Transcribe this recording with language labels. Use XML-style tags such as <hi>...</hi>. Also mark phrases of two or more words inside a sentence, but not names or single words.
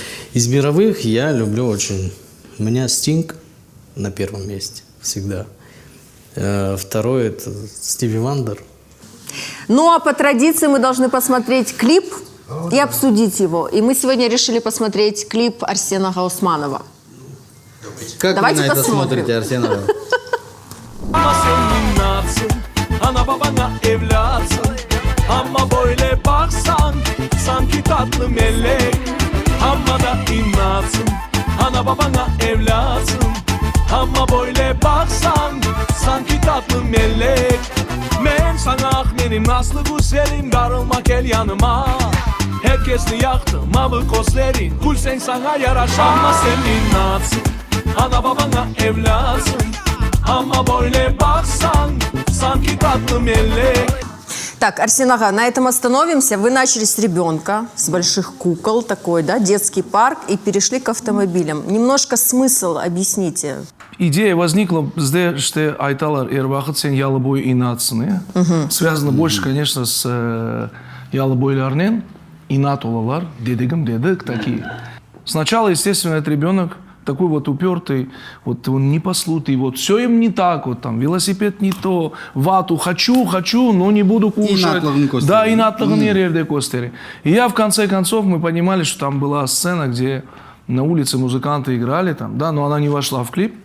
<ru>Из мировых я люблю очень... У меня Стинг на первом месте всегда. Второй – это Стиви Вандер. Ну, а по традиции мы должны посмотреть клип и обсудить его. И мы сегодня решили посмотреть клип Арсена Гаусманова. Как Давайте вы на это посмотрим. смотрите, Арсенова?</ru> <crh>Ana babana evlatsın ama böyle baksan sanki tatlı melek ama da inatsın ana babana evlatsın ama böyle baksan sanki tatlı melek men sana ah benim nasıl güzelim darılma gel yanıma herkesni yaktım mavi kozlerin kul sen sana yaraş ama sen inatsın ana babana evlatsın ama böyle baksan sanki tatlı melek.</crh> <ru>Так, Арсен ага, на этом остановимся. Вы начали с ребенка, с больших кукол, такой, да, детский парк, и перешли к автомобилям. Немножко смысл объясните. Идея возникла, что</ru> <crh>айталар эрвахат сен ялыбой инатсыны.</crh> <ru>Связано больше, конечно, с ялыбойларнен.</ru> <crh>Инат олалар, дедегим дедек такие.</crh> <ru>Сначала, естественно, этот ребенок такой вот упертый, вот он непослушный, вот все им не так, вот там велосипед не то, вату хочу, но не буду кушать. Да, и на костери. И я в конце концов, мы понимали, что там была сцена, где на улице музыканты играли там, да, но она не вошла в клип.</ru>